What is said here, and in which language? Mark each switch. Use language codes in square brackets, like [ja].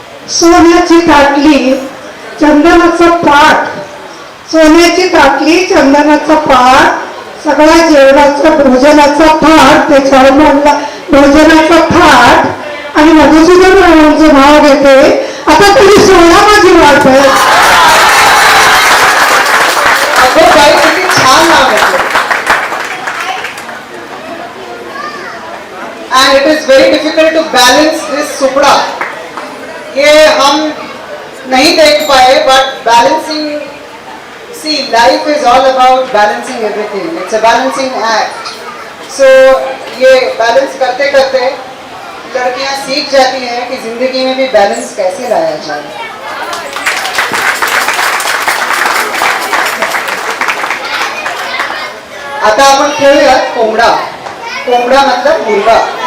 [mr] सोन्याची ताटली चंदनाचं पाट, सोन्याची ताटली चंदनाचं पाट, सगळ्या जेवणाचं भोजनाचा थाट, त्याच्यावर म्हणला भोजनाचा थाट, आणि मधुसूदन रावांचं नाव घेते आता तुम्ही सोडा माझी वाट. अगं बाई किती छान नाव घेतलं. [en] And it is very difficult to balance this supra. [hi] ये हम नहीं देख पाए [en] but balancing, see life is all about balancing everything. It's a balancing act. [hi] So ये बैलेंस करते करते लड़कियां सीख जाती हैं कि जिंदगी में भी बैलेंस कैसे लाया जाए. [mr] आता आपण खेळूयात कोंबडा. कोंबडा [hi] मतलब मुर्गा.